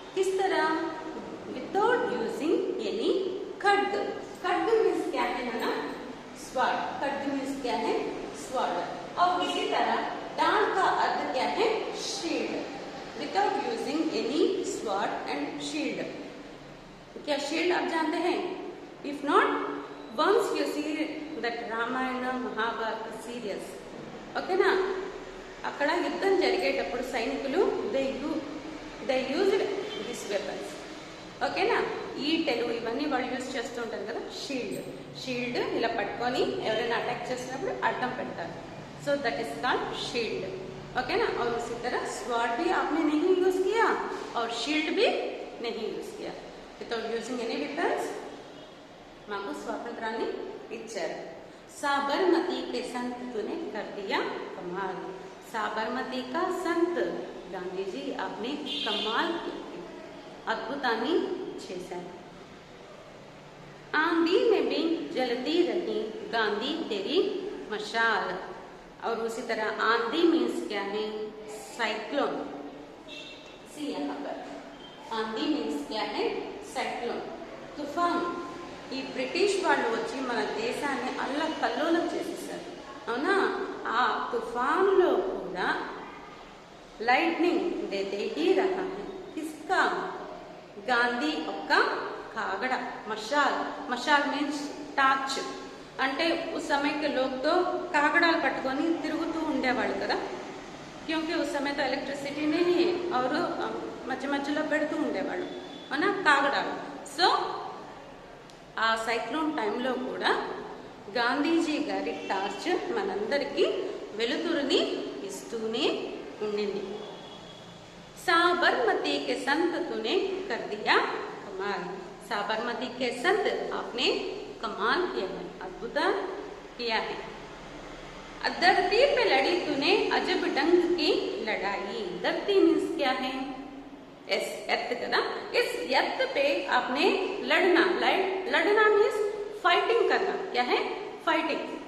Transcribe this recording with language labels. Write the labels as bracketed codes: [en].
[hi] किस तरह? [en] Without using any खड्ग. [hi] खड्ग means क्या है नाना? स्वॉर्ड. खड्ग मीन्स क्या है? स्वॉर्ड. और इसी तरह डाल का अर्थ क्या है? Shield. [en] Without using any sword and shield. [hi] क्या शील्ड आप जानते हैं? [en] if not, once you see [te] that Ramayana Mahabharata serials, ఓకేనా, అక్కడ యుద్ధం జరిగేటప్పుడు సైనికులు [en] They used this weapons. [te] ఓకేనా? ఈటెలు ఇవన్నీ వాళ్ళు యూజ్ చేస్తూ ఉంటారు కదా. షీల్డ్ ఇలా పట్టుకొని ఎవరైనా అటాక్ చేసినప్పుడు అడ్డం పెడతారు. [en] So that is called shield. [hi] Okay ना? और उसी तरह स्वॉर्ड भी आपने नहीं यूज किया और शील्ड भी नहीं यूज किया. [en] without using any weapons [te] మాకు స్వాతంత్రాన్ని ఇచ్చారు. [hi] साबरमती के संत तूने कर दिया कमाल. साबरमती का संत गांधी जी आपने कमाल [te] अद्भुताన్ని చేశారు. [hi] आंधी में भी जलती रही गांधी तेरी मशाल. और उसी तरह आंधी मीन्स क्या है? साइक्लोन. सी यहाँ पर आंधी मीन्स क्या है? साइक्लोन, తుఫాన్. [te] ఈ బ్రిటిష్ వాళ్ళు వచ్చి మన దేశాన్ని అల్లకల్లోలం చేసేసారు, అవునా? ఆ తుఫాన్లో కూడా లైట్నింగ్ [hi] देते ही रहा है. किसका? [te] గాంధీ యొక్క కాగడ. [en] మషాల్ means torch. [te] అంటే [hi] उस समय के लोग तो [te] కాగడాలు పట్టుకొని తిరుగుతూ ఉండేవాళ్ళు కదా. [hi] क्योंकि उस समय तो इलेक्ट्रिसिटी नहीं है और [te] మధ్య మధ్యలో పెడుతూ ఉండేవాళ్ళు, అవునా, కాగడాలు. సో ఆ సైక్లోన్ టైంలో కూడా గాంధీజీ గారి టార్చ్ మనందరికీ వెలుతురుని ఇస్తూనే ఉండింది. [hi] साबरमती के संत तूने कर दिया कमाल. साबरमती के संत आपने कमाल किया है, अद्भुत किया है. धरती पे लड़ी तूने अजब ढंग की लड़ाई. धरती मीन्स क्या है? इस एर्थ का. इस एर्थ पे आपने लड़ना मीन्स फाइटिंग करना. क्या है? फाइटिंग.